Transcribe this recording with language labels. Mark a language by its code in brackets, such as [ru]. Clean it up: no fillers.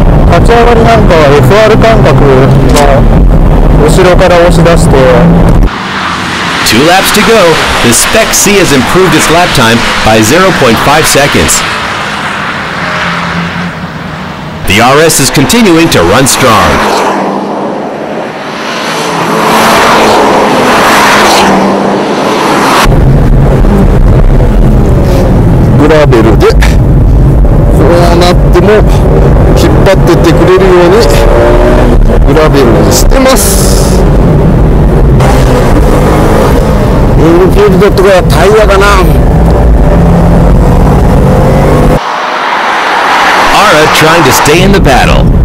[ja] 立ち上がりなんかは FR 感覚の後ろから押し出して。 [en] 2 laps to go. The Spec C has improved its lap time by 0.5 seconds. The RS is continuing to run strong. [ja] Gravel でこうなっても引っ張ってってくれるようにグラベルにしてます。インフィールドとかタイヤかな。 [en] Ara trying to stay in the battle.